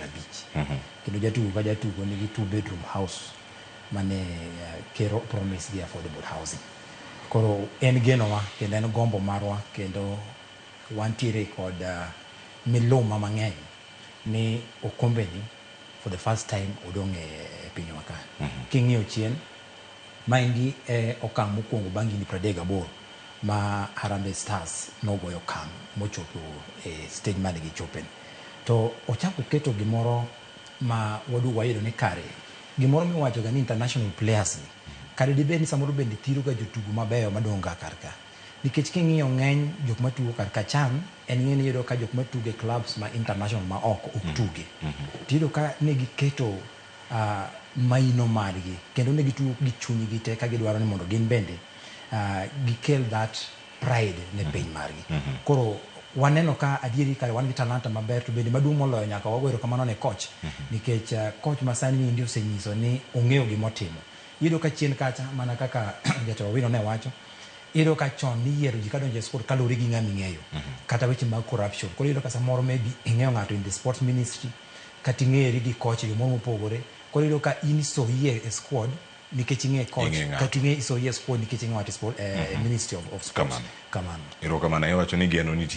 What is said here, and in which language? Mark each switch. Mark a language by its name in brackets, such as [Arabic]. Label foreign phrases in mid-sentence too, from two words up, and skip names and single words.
[Luo (Kenya and Tanzania)] Kendo jatugo ka jatugo nigi [English] 2-bedroom house [Luo (Kenya and Tanzania)] mane kero promise gi [English] affordable housing. [Luo (Kenya and Tanzania)] Koro en genowa kendo en gombo marwa kendo wantiere kod miluma mang'eny ni okombe ni [English] for the first time [Luo (Kenya and Tanzania)] odong' e pinywa ka. King'iyo chien maingi okang' mokwongo bang' higni 38 ma Harambee Stars nogoyo okang' mochopo e stage mane gichope. To ochako keto gimoro ma wadugo wayudo ni kare gimoro miwacho ga ni [English] international players [Luo (Kenya and Tanzania)] ni kare dibed ni samoro bende thiro ga jotugo mabeyo madong' ga kar ka. Nikech king'iyo ng'eny jok matugo kar ka chan en ng'eni yudo ka jok matugo e clubs ma international ma ok tuge. Tiyudo ka ne giketo maino margi kendo ne gitugo gi chunygi te ka gidwaro ni mondo gin bende gikel [English] that pride [Luo (Kenya and Tanzania)] ne piny margi. Koro waneno ka adieri kare wan gi talanta maber to bende maduong' moloyo nyaka wagwero kamano ne coach. Nikech coach masani ni ndio osenyiso ni ong'eyo gimotimo. Yudo ka chien kacha mana kaka jatelo Wino ne wacho iyudo ka chon ni yiero ji kadonjo e sport kaluwore gi ng'ama ing'eyo kata weche mag corruption. Koro iyudo ka samoro maybe ing'eyo ng'ato [English] in the sports ministry [Luo (Kenya and Tanzania)] kata ing'eri gi coach gimoro mopogore. Koro iyudo ka in isoyie e squad nikech ing'e coach kata ing'e isoyie e squad nikech ing'e ng'ato e [English] ministry of sports. [Luo (Kenya and Tanzania)] Erokamano. Iwacho ni geno nitie